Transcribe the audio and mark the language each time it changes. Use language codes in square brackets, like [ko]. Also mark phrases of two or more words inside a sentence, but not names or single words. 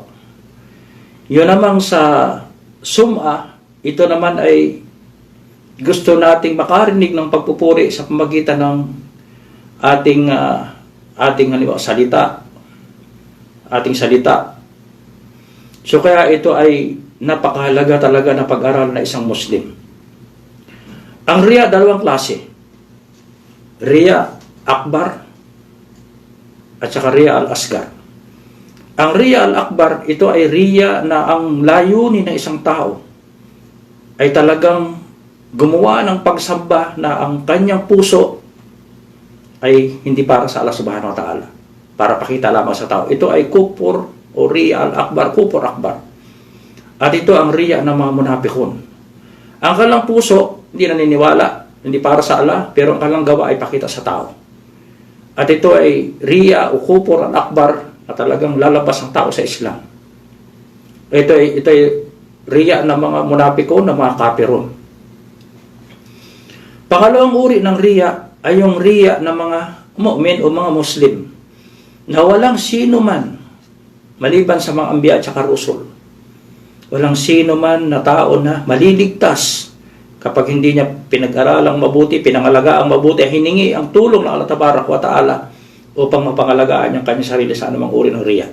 [tl] Yun namang sa sum'a, ito naman ay gusto nating makarinig ng pagpupuri sa pamagitan ng ating salita. So kaya ito ay napakahalaga talaga na pag-aral na isang Muslim. Ang riya, dalawang klase. [ar] رياء أكبر [tl] at saka [ar] الرياء الأصغر. [tl] Ang [ar] الرياء الأكبر, [tl] ito ay riya na ang layunin ng isang tao ay talagang gumawa ng pagsamba na ang kanyang puso ay hindi para sa Allah [ar] سبحانه وتعالى, [tl] para pakita lamang sa tao. Ito ay kufur o [ar] الرياء الأكبر كفر أكبر. [tl] At ito ang riya ng mga munapikun. Ang kanilang puso hindi naniniwala, hindi para sa Allah, pero ang kanilang gawa ay pakita sa tao. At ito ay riya o [ar] الكفر الأكبر [tl] na talagang lalabas ang tao sa Islam. Ito ay riya ng mga munapikon, ng mga kafirun. Pangalawang uri ng riya ay yung riya ng mga mu'min o mga Muslim na walang sino man, maliban sa mga anbiya at saka rusul, walang sino man na tao na maliligtas kapag hindi niya pinag-aralang mabuti, pinangalagaan mabuti, hiningi ang tulong ng Allah [ar] تبارك وتعالى [tl] upang mapangalagaan niyang kanyang sarili sa anumang uri ng riya.